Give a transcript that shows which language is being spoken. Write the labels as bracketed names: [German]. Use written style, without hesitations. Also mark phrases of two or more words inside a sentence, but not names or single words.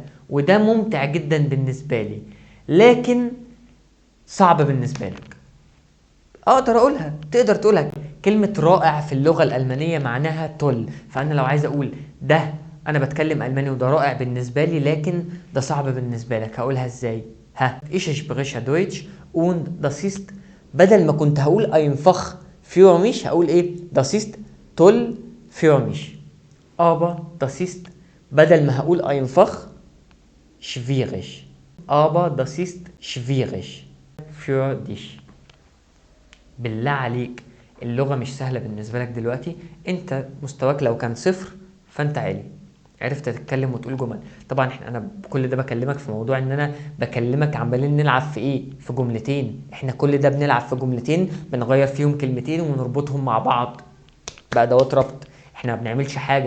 [Arabic] وده ممتع جدا بالنسبة لي لكن صعب بالنسبة لك. اقدر اقولها، تقدر تقولها. كلمة رائع في اللغة الألمانية معناها تل، فأنا لو عايز أقول ده أنا بتكلم ألماني وده رائع بالنسبة لي لكن ده صعب بالنسبة لك، هقولها إزاي؟ ها، [German] ich spreche Deutsch und das ist، [Arabic] بدل ما كنت هقول [German] einfach für mich [Arabic] هقول إيه؟ [German] das ist toll für mich aber das ist، [Arabic] بدل ما هقول [German] einfach schwierig aber das ist schwierig für dich. [Arabic] بالله عليك اللغة مش سهلة بالنسبة لك دلوقتي، انت مستواك لو كان صفر فانت عالي، عرفت تتكلم وتقول جمل. طبعا انا كل ده بكلمك في موضوع ان انا بكلمك عمالين نلعب في ايه، في جملتين. احنا كل ده بنلعب في جملتين بنغير فيهم كلمتين ونربطهم مع بعض بأدوات ربط، احنا ما بنعملش حاجة.